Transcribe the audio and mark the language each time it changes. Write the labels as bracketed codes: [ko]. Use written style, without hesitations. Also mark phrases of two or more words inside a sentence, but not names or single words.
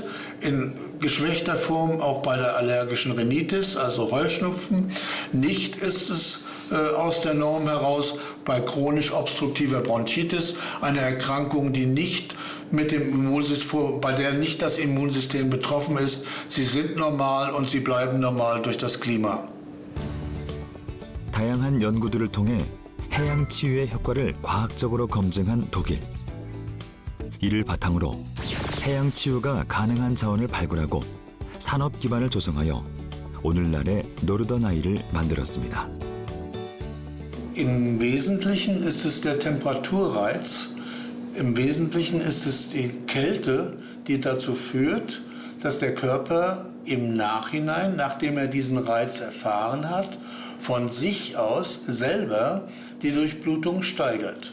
[de] In geschwächter Form auch bei der allergischen Rhinitis, also Heuschnupfen. Nicht ist es aus der Norm heraus bei chronisch obstruktiver Bronchitis, eine Erkrankung, die nicht mit dem Immunsystem, bei der nicht das Immunsystem betroffen ist. Sie sind normal und sie bleiben normal durch das Klima. [ko] 다양한 연구들을 통해 해양 치유의 효과를 과학적으로 검증한 독일. 이를 바탕으로 해양 치유가 가능한 자원을 발굴하고 산업 기반을 조성하여 오늘날의 노르더나이를 만들었습니다. [de] Im Wesentlichen ist es der Temperaturreiz. Im Wesentlichen ist es die Kälte, die dazu führt, dass der Körper im Nachhinein, nachdem er diesen Reiz erfahren hat, von sich aus selber die Durchblutung steigert.